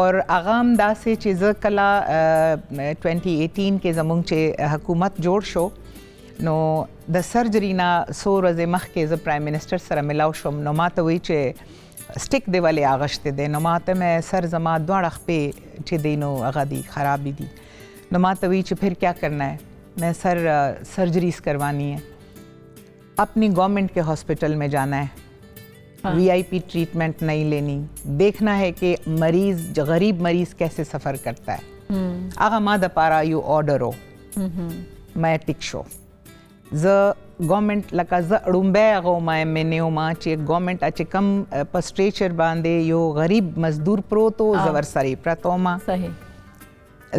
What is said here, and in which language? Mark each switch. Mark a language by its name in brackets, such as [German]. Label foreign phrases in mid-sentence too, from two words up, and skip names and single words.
[Pashto] اور هغه هم داسې چې زه کله 2018 کې زمونږ چې حکومت جوړ شو نو د سرجری نه څو ورځې مخکې زه پرایم منسټر سره ملاو شوم نو ما ته وایي چې سټیک دی ولې اغشته دی نو ما ته مې سر زما دواړه خپې چې دی نو هغه دي خرابې دي نو ما ته وایي چې [Urdu] پھر کیا کرنا ہے میں سر سرجریز کروانی ہے اپنی گورنمنٹ کے ہاسپٹل میں جانا ہے وی آئی پی ٹریٹمنٹ نہیں لینی دیکھنا ہے کہ مریض غریب مریض کیسے سفر کرتا ہے [Pashto] هغه ما د پاره یو آرډر و ما ټیک شو زه گورنمنٹ لکه زه اړومبی هغه ما منیو ما چې گورنمنٹ چې کم په سټریچر باندې یو غریب مزدور پروت و زه ورسره پرته وم صحیح